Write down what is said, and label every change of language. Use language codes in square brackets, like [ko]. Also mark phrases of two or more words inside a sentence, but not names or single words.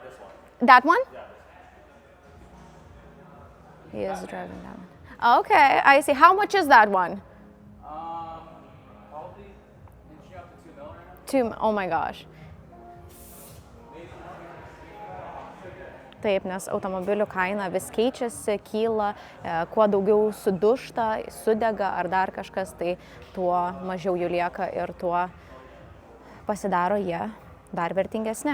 [en] I'm driving this one. That one? He is driving that one. Okay, I see. How much is that one? Probably inching up to $2 million right now. Oh my gosh. [lt] Taip, nes automobilių kaina vis keičiasi, kyla, kuo daugiau sudužta, sudega ar dar kažkas, tai tuo mažiau jų lieka ir tuo pasidaro jie dar vertingesni.